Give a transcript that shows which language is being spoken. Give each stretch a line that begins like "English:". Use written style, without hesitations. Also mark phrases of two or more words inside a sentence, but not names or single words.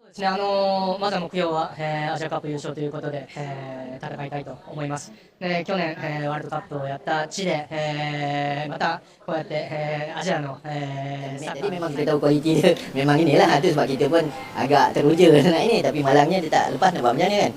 Japanese: ですね、まずは目標は、アジアカップ優勝ということで、戦いたいto思います。で、去年、ワールドカップをやった地で、またこうやって、アジアの、
Malay: Jadi memang kita tahu kualiti dia memang inilah tu sebab kita pun agak teruja nak ini tapi malangnya dia tak lepas nak buat macam ni kan.